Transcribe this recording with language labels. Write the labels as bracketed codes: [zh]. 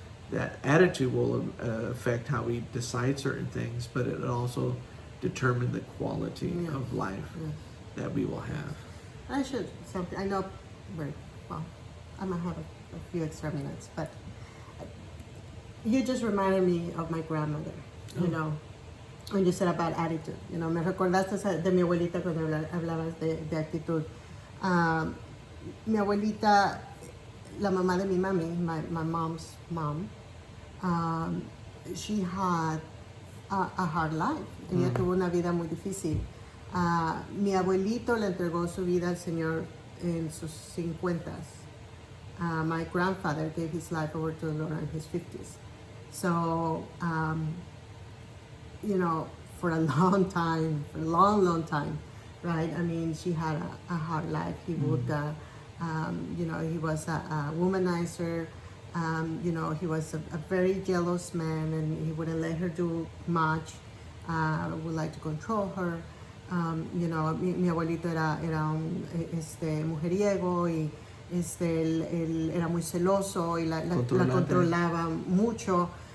[en] That attitude will affect how we decide certain things, but it also determine the quality of life that we will have. I know, well, I'm gonna have a few extra minutes, but you just reminded me of my grandmother, you know, when you said about attitude. You know, [es] me recordaste de mi abuelita cuando hablabas de actitud. Mi abuelita, la mamá de mi mami, [en] my mom's mom, she had a hard life. [es] Ella tuvo una vida muy difícil. Mi abuelito le entregó su vida al Señor en sus 50s. [en] My grandfather gave his life over to the Lord in his 50s. So, you know, for a long time, long time, right? I mean, she had a hard life. He would, you know, he was a womanizer. You know, he was a very jealous man, and he wouldn't let her do much. Would like to control her. You know, [es] mi abuelito era un mujeriego y él era muy celoso y la controlaba mucho.